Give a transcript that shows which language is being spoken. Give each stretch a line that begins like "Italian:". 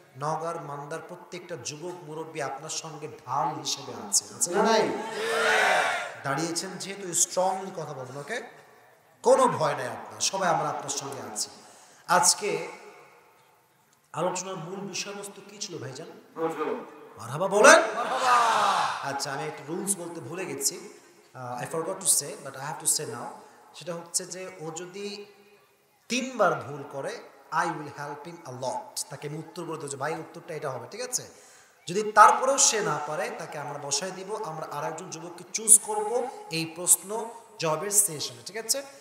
Bangla: নগর মান্দার প্রত্যেকটা যুবক মুরব্বী আপনার সঙ্গে ঢাল হিসেবে আছে না নাই? দাঁড়িয়েছেন যেহেতু স্ট্রংলি কথা বলবেন, ওকে? কোনো ভয় নাই আপনার, সবাই আমরা আপনার সঙ্গে আছি। আজকে আলোচনার মূল বিষয়বস্তু কি ছিল ভাইজান? মারহাবা বলেন। আচ্ছা, আমি একটা রুলস বলতে ভুলে গেছি,
English: I forgot to say but I have to say now।
Bangla: সেটা হচ্ছে যে ও যদি 3 বার ভুল করে
English: I will help him a lot।
Bangla: তাকে আমি উত্তর বলে দেবো, ভাই উত্তরটা এটা হবে, ঠিক আছে? যদি তারপরেও সে না পারে তাকে আমরা বসায় দিব, আমরা আরেকজন যুবককে চুজ করব এই প্রশ্ন জবাবের সেশনে, ঠিক আছে?